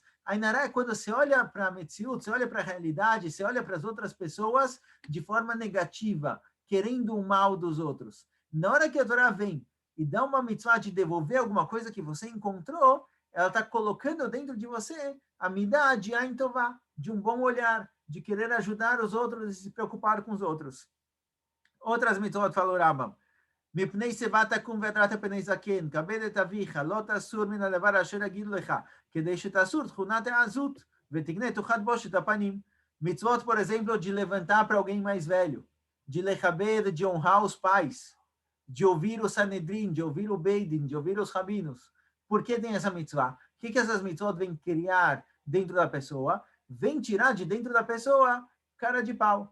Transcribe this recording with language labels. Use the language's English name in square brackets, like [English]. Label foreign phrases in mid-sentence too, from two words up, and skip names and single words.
[Portuguese] Ainará é quando você olha para a Metziut, você olha para a realidade, você olha para as outras pessoas de forma negativa, querendo o mal dos outros. Na hora que a Torá vem e dá uma mitzvah de devolver alguma coisa que você encontrou, ela está colocando dentro de você a midah de [Hebrew] עין טובה, [Portuguese] de um bom olhar, de querer ajudar os outros e se preocupar com os outros. outras mitzvot falou Rambam. [Hebrew] מפני שיבה תקום והדרת פני זקן, כבד את אביך, לא תסור מן הדבר אשר אגיד לך, כדי שתסור תכונת העזות, ותקנה תאכל בושת הפנים. [Portuguese] Mitzvot, por exemplo, de levantar para alguém mais velho, de lechaber, de honrar os pais, de ouvir o Sanedrim, de ouvir o Beidin, de ouvir os rabinos. Por que tem essa mitzvah? O que essas mitzvot vêm criar dentro da pessoa? Vem tirar de dentro da pessoa cara de pau.